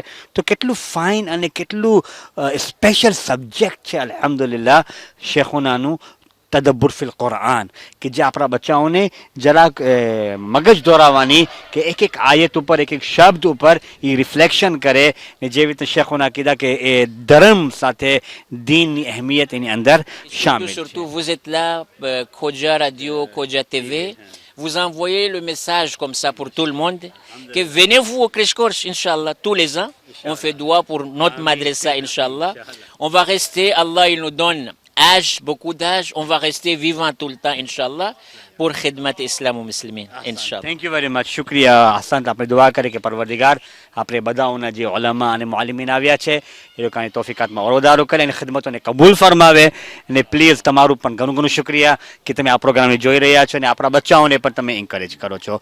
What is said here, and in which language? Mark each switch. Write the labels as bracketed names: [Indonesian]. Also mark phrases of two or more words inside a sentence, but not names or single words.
[Gujarati] તો કેટલું ફાઇન અને કેટલું સ્પેશિયલ સબ્જેક્ટ છે અલ્હમ્દુલિલ્લાહ શેખોનાનું [Arabic] تدبر في القرآن [Gujarati] કે જે આપણા બચ્ચાઓને જરાક મગજ દોરાવવાની કે એક આયત ઉપર એક શબ્દ ઉપર એ રિફ્લેક્શન કરે ને જેવી રીતે શેખોના કીધા કે એ ધર્મ સાથે દીનની અહેમિયત એની અંદર શામિલ છે. [French] Surtout vous êtes là, Khoja Radio, Khoja TV, vous envoyez le message comme ça pour tout le monde que venez-vous au Crèche Course, Inch'Allah, tous les ans. On fait dua pour notre madrasa, Inch'Allah. On va rester, Allah il nous donne âge, beaucoup d'âge, on va rester vivant tout le temps, Inch'Allah. [Arabic] pour خدمة الإسلام والمسلمين إن شاء الله. [English] thank you very much [Gujarati] શુક્રિયા હસન. આપણે દુઆ કરીએ કે પરવરદિગાર આપણે બધાઓના જે ઉલમા અને મુઆલિમીન આવ્યા છે એ લોકોની તોફીકાતમાં ઓરોદારો કરે અને ખિદમતોને કબૂલ ફરમાવે. અને પ્લીઝ તમારું પણ ઘણું ઘણું શુક્રિયા કે તમે આ પ્રોગ્રામને જોઈ રહ્યા છો અને આપણા બચ્ચાઓને પણ તમે એન્કરેજ કરો છો.